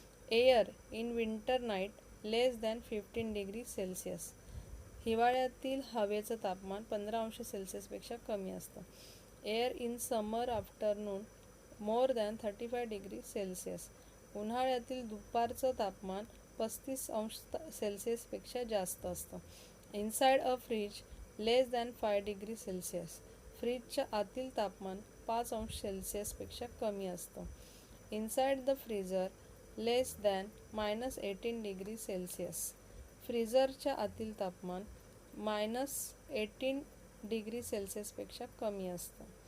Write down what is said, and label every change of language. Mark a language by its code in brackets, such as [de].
[en] air in winter night less than 15 degree Celsius, [mr] हिवाळ्यातील हवेचं तापमान 15 अंश सेल्सिअसपेक्षा कमी असतं. [en] Air in summer afternoon more than 35 degrees Celsius. [mr] उन्हाळ्यातील दुपारचं तापमान 35 अंश सेल्सिअसपेक्षा जास्त असतं. [en] Inside a fridge less than 5 degree Celsius. [mr] फ्रीजच्या आतील तापमान 5 अंश सेल्सिअसपेक्षा कमी असतं. [en] Inside the freezer less than -18 degree Celsius. [mr] फ्रीजरच्या आतील तापमान -18 डिग्री सेल्सिअसपेक्षा कमी असतं.